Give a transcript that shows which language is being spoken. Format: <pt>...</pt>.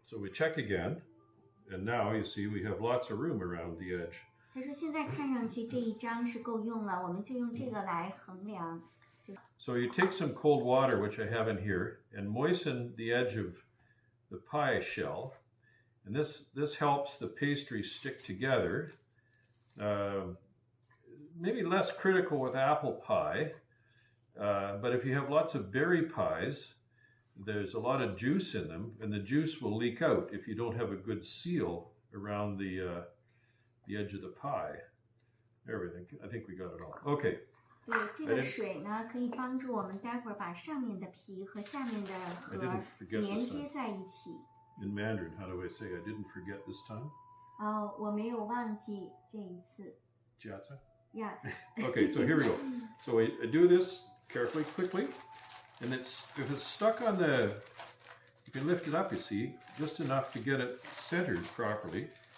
<en>So we check again, and now you see we have lots of room around the edge.</en> <zh>他说现在看上去这一张是够用了，我们就用这个来衡量。</zh> <en>So you take some cold water, which I have in here, and moisten the edge of the pie shell. And this helps the pastry stick together. Maybe less critical with apple pie, but if you have lots of berry pies, there's a lot of juice in them, and the juice will leak out if you don't have a good seal around the edge of the pie. Everything. I think we got it all. Okay.</en> <zh>对，这个水呢可以帮助我们待会儿把上面的皮和下面的核连接在一起。</zh> <en>In Mandarin, how do I say I didn't forget this time?</en> <zh>我没有忘记这一次。 Jiatsa?</zh> <en>Yeah. Okay, so here we go. So I do this carefully, quickly, and if it's stuck on you can lift it up, you see, just enough to get it centered properly.</en>